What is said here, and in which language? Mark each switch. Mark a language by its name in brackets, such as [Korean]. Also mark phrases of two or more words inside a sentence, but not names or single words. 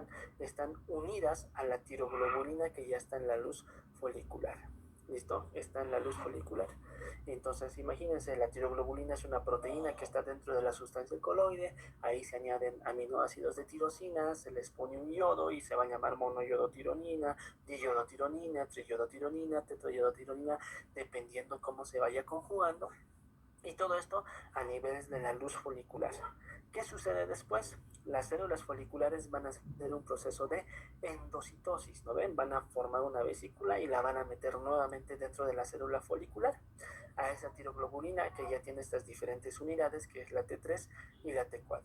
[Spanish] Están unidas a la tiroglobulina que ya está en la luz folicular. ¿Listo? Está en la luz folicular. Entonces, imagínense, la tiroglobulina es una proteína que está dentro de la sustancia coloide. Ahí se añaden aminoácidos de tirosina, se les pone un yodo y se va a llamar monoyodotironina, diyodotironina, triyodotironina, tetrayodotironina, dependiendo cómo se vaya conjugando. Y todo esto a niveles de la luz folicular. ¿Qué sucede después? Las células foliculares van a hacer un proceso de endocitosis, ¿no ven? Van a formar una vesícula y la van a meter nuevamente dentro de la célula folicular, a esa tiroglobulina que ya tiene estas diferentes unidades, que es la T3 y la T4.